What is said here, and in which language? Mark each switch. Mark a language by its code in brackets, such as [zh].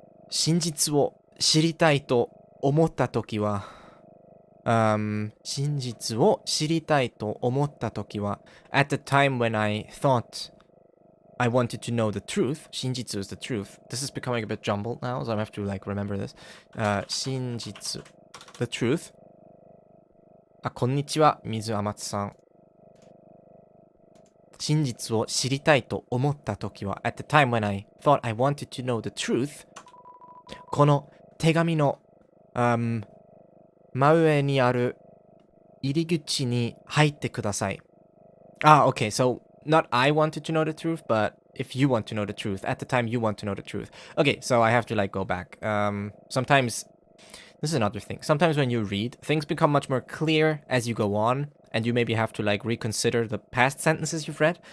[ja] 真実を知りたいと思ったときは、真実を知りたいと思ったときは、 [en] at the time when I thought I wanted to know the truth, 真実 is the truth. This is becoming a bit jumbled now, so I have to like remember this. 真実, the truth. [ja] こんにちは、水天津さん。真実を知りたいと思ったときは、 [en] at the time when I thought I wanted to know the truth, [ja] この手紙の、真上にある入り口に入ってください。 [en] Okay, so not I wanted to know the truth, but if you want to know the truth, at the time you want to know the truth. Okay, so I have to like go back. Sometimes, this is another thing. Sometimes when you read, things become much more clear as you go on, and you maybe have to like reconsider the past sentences you've read.